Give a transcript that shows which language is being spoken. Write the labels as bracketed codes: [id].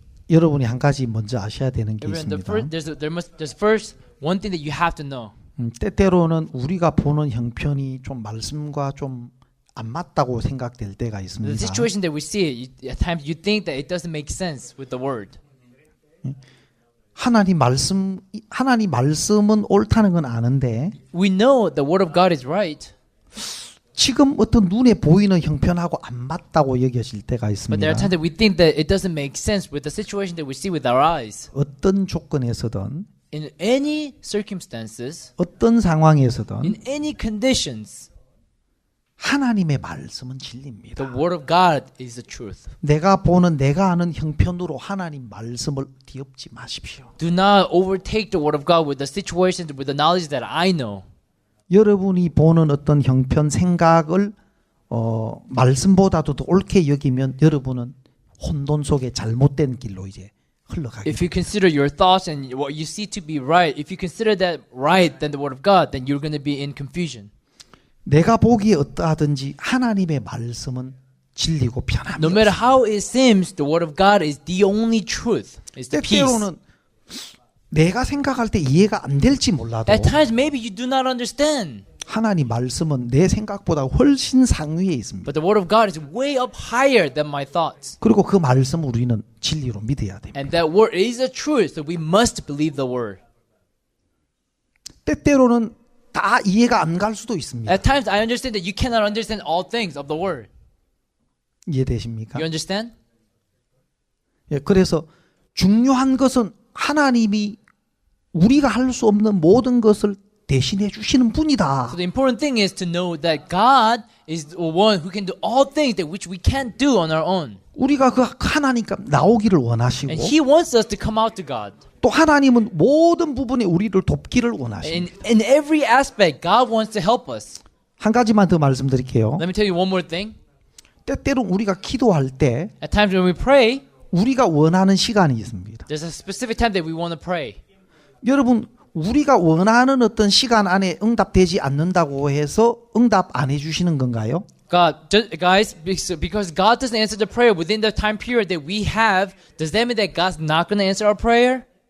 [ko] 여러분이 한 가지 먼저 아셔야 되는 게 [en] Everyone, [ko] 있습니다. [en] there's first one thing that you have to know. [ko] 때때로는 우리가 보는 형편이 좀 말씀과 좀 안 맞다고 생각될 때가 [en] The situation that we see, at times you think that it doesn't make sense with the word. [ko] 하나님 말씀은 옳다는 건 아는데 [en] We know the word of God is right, [ko] 지금 어떤 눈에 보이는 형편하고 안 맞다고 여겨질 때가 [en] but there [ko] 있습니다. [en] are times that we think that it doesn't make sense with the situation that we see with our eyes. [ko] 어떤 조건에서든 [en] In any circumstances, [ko] 어떤 상황에서든 [en] in any conditions, [ko] 하나님의 말씀은 진리입니다. [en] the word of God is the truth. [ko] 내가 아는 형편으로 하나님 말씀을 뒤엎지 마십시오. [en] Do not overtake the word of God with the situations, with the knowledge that I know. [ko] 여러분이 보는 어떤 형편 생각을 말씀보다도 더 옳게 여기면 여러분은 혼돈 속에 잘못된 길로 이제 흘러가게 [en] If you consider your thoughts and what you see to be right, if you consider that right than the word of God, then you're going to be in confusion. [ko] 내가 보기에 어떠하든지 하나님의 말씀은 진리고 편함이 [en] No matter [ko] 없습니다. [en] how it seems, the word of God is the only truth. It's the peace. [ko] 때때로는 내가 생각할 때 이해가 안 될지 몰라도 [en] At times, maybe you do not understand, [ko] 하나님 말씀은 내 생각보다 훨씬 상위에 있습니다. [en] but the word of God is way up higher than my thoughts. [ko] 그리고 그 말씀을 우리는 진리로 믿어야 됩니다. [en] And that word is the truth, so we must believe the word. [ko] 때때로는 다 이해가 안 갈 수도 있습니다. [en] At times, I understand that you cannot understand all things of the word. [ko] 이해되십니까? [en] You understand? [ko] 예, 그래서 중요한 것은 하나님이 우리가 할 수 없는 모든 것을 대신해 주시는 분이다. [en] So the important thing is to know that God is the one who can do all things that which we can't do on our own. [ko] 우리가 그 하나님께 나오기를 원하시고 [en] And He wants us to come out to God. [ko] 또 하나님은 모든 부분에 우리를 돕기를 원하십니다. [en] In every aspect, God wants to help us. [ko] 한 가지만 더 말씀드릴게요. [en] Let me tell you one more thing. [ko] 때때로 우리가 기도할 때 [en] At times when we pray, [ko] 우리가 원하는 시간이 있습니다. [en] there's a specific time that we want to pray. [ko] 여러분 우리가 원하는 어떤 시간 안에 응답되지 않는다고 해서 응답 안 해주시는 건가요? [en] Guys, because God doesn't answer the prayer within the time period that we have, does that mean that God's not going to answer our prayer?